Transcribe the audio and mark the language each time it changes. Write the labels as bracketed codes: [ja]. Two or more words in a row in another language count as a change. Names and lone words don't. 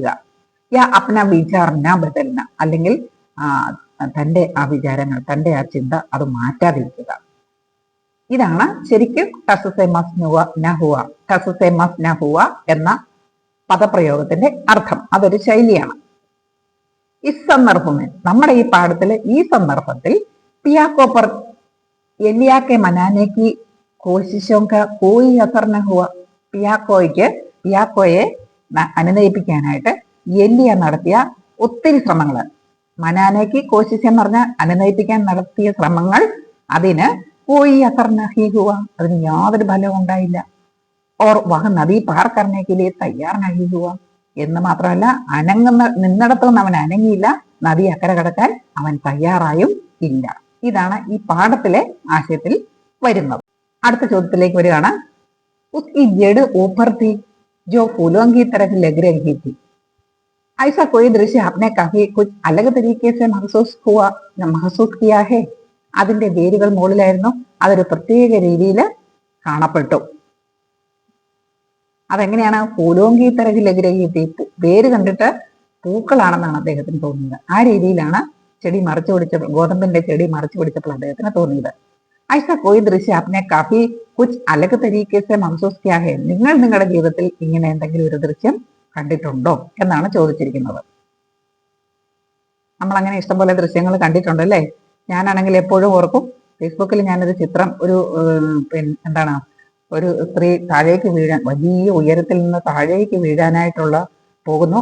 [hi] या अपना विचार न बदलना, [ml] അല്ലെങ്കിൽ തന്റെ ആ വിചാരങ്ങൾ, തന്റെ ആ ചിന്ത അത് മാറ്റാതിരിക്കുക. ഇതാണ് ശരിക്കും [hi] टस से मस न हुआ [ml] എന്ന പദപ്രയോഗത്തിന്റെ അർത്ഥം. അതൊരു ശൈലിയാണ്. ഈ സന്ദർഭത്തിൽ, നമ്മുടെ ഈ പാഠത്തില് ഈ സന്ദർഭത്തിൽ പിയാക്കോ [hi] पर एलिया के मनाने की कोशिशों का कोई असर न हुआ, [ml] പിയാക്കോയെ അനുനയിപ്പിക്കാനായിട്ട് എലിയ നടത്തിയ ഒത്തിരി ശ്രമങ്ങൾ, [hi] मनाने की कोशिश [ml] എന്ന് പറഞ്ഞാൽ അനുനയിപ്പിക്കാൻ നടത്തിയ ശ്രമങ്ങൾ, അതിന് [hi] कोई असर नहीं हुआ, [ml] അതിന് യാതൊരു ഫലവും ഉണ്ടായില്ല. [hi] और वह नदी पार करने के लिए तैयार नहीं हुआ, [ml] എന്ന് മാത്രമല്ല നിന്നിടത്തുനിന്ന് അവൻ അനങ്ങിയില്ല, നദി അക്കരെ കടക്കാൻ അവൻ തയ്യാറായും ഇല്ല. ഇതാണ് ഈ പാഠത്തിലെ ആശയത്തിൽ വരുന്നത്. അടുത്ത ചോദ്യത്തിലേക്ക് വരികയാണ്. [hi] उसकी जड़ ऊपर थी जो फूलों की तरफ लग रही थी. ऐसा कोई दृश्य आपने काफी कुछ अलग तरीके से महसूस किया है? [ml] അതിന്റെ വേരുകൾ മുകളിലായിരുന്നു, അതൊരു പ്രത്യേക രീതിയിൽ കാണപ്പെട്ടു. അതെങ്ങനെയാണ്? [hi] फूलों की तरफ लग रही थी, [ml] വേര് കണ്ടിട്ട് പൂക്കളാണെന്നാണ് അദ്ദേഹത്തിന് തോന്നിയത്. ആ രീതിയിലാണ് ചെടി മറച്ചു പിടിച്ച ഗോതമ്പിന്റെ ചെടി മറച്ചു പിടിച്ചപ്പോൾ അദ്ദേഹത്തിന് തോന്നിയത്. [hi] ऐसा कोई दृश्य आपने काफी कुछ अलग तरीके से महसूस किया है? [ml] നിങ്ങൾ നിങ്ങളുടെ ജീവിതത്തിൽ ഇങ്ങനെ എന്തെങ്കിലും ഒരു ദൃശ്യം കണ്ടിട്ടുണ്ടോ എന്നാണ് ചോദിച്ചിരിക്കുന്നത്. നമ്മൾ അങ്ങനെ ഇഷ്ടംപോലെ ദൃശ്യങ്ങൾ കണ്ടിട്ടുണ്ട് അല്ലേ? ഞാനാണെങ്കിൽ എപ്പോഴും ഓർക്കും, ഫേസ്ബുക്കിൽ ഞാനൊരു ചിത്രം, ഒരു സ്ത്രീ താഴേക്ക് വീഴാൻ, വലിയ ഉയരത്തിൽ നിന്ന് താഴേക്ക് വീഴാനായിട്ടുള്ള പോകുന്നു.